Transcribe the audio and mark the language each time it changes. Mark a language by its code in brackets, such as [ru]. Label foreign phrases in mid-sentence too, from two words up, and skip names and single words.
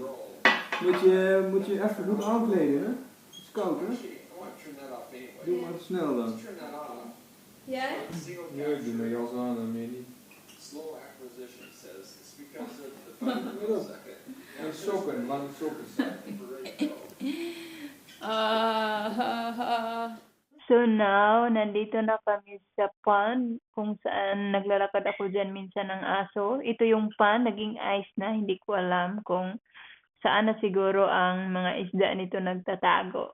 [nl] Moet je even goed aankleden, hè? Het is koud, hè? Doe maar snel dan. Jij? Ja, ik doe mijn jas aan en meer niet. En sokken, lange sokken. [en] So now, [tl] nandito na kami sa pond kung saan naglalakad ako dyan minsan ng aso. Ito yung pond, naging ice na. Hindi ko alam kung saan na siguro ang mga isda nito nagtatago.